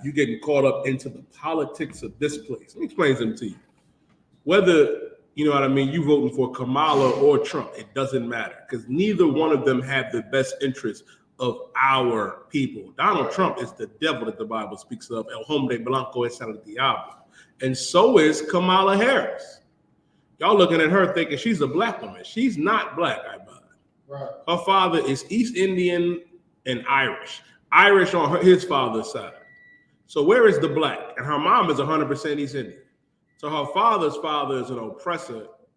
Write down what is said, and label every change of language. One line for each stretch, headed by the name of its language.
English: You're getting caught up into the politics of this place. Let me explain something to you. Whether, you know what I mean, you voting for Kamala or Trump, it doesn't matter, because neither one of them have the best interest of our people. Donald Trump is the devil that the Bible speaks of.
Spanish: El hombre blanco es el diablo.
English: And so is Kamala Harris. Y'all looking at her thinking she's a Black woman. She's not Black, Right. Her father is East Indian and Irish. Irish on his father's side. So where is the Black? And her mom is 100% East Indian. So her father's father is an oppressor.